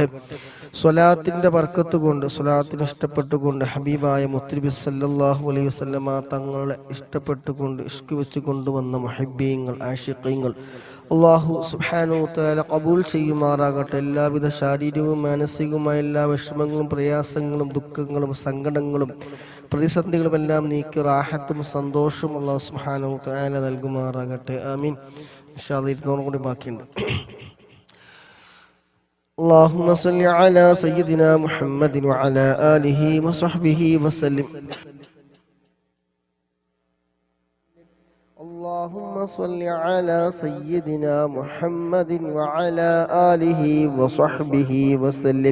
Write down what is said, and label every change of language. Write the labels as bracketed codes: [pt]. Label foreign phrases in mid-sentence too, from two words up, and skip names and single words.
[ml] സ്വലാത്തിന്റെ ബർക്കത്ത് കൊണ്ട്, സ്വലാത്തിന് ഇഷ്ടപ്പെട്ടുകൊണ്ട്, ഹബീബായ മുത്തുനബി [ar] صلى الله عليه وسلم [ml] തങ്ങളെ ഇഷ്ടപ്പെട്ടുകൊണ്ട് ഇഷ്ക് വെച്ച് കൊണ്ടുവന്ന മുഹബ്ബീങ്ങൾ ആശിഖീങ്ങൾ [ar] الله سبحانه وتعالى [ml] ഖബൂൽ ചെയ്യുമാറാകട്ടെ. എല്ലാവിധ ശാരീരികവും മാനസികവുമായ എല്ലാ വിഷമങ്ങളും പ്രയാസങ്ങളും ദുഃഖങ്ങളും സങ്കടങ്ങളും പ്രതിസന്ധികളും എല്ലാം നീക്കി റാഹത്തും സന്തോഷവും [ar] الله سبحانه وتعالى [ml] നൽകുമാറാകട്ടെ. ആമീൻ. [ar] إن شاء الله [ml] ഇരുന്നൂറും കൂടി ബാക്കിയുണ്ട്. [ar] اللهم صل على سيدنا محمد وعلى آله وصحبه وسلم. اللهم صل على سيدنا محمد وعلى آله وصحبه وسلم.